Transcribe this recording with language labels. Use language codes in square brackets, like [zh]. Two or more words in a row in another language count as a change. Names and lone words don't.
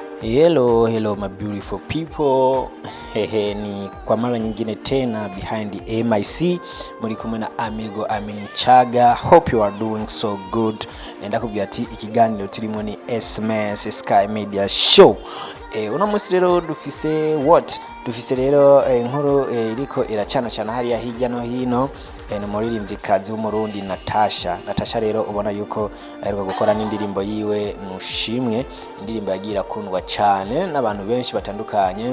[en] Hello my beautiful people. [rn] Ni kwa mara nyingine tena [en] behind the MIC [rn] muri kumwe na amigo Chaga. [en] Hope you are doing so good. [rn] Enda kubwira ati ikiganiro turimo ni SMS Sky Media Show. Uno musi rero dufise rero inkuru iriko iracana hariya hirya no hino. Ni umuririmvyikazi w'umurundi Natacha rero ubona yuko aheruka gukora n'indirimbo yiwe Nushimwe, indirimbo yagira kundwa cyane n'abantu benshi batandukanye.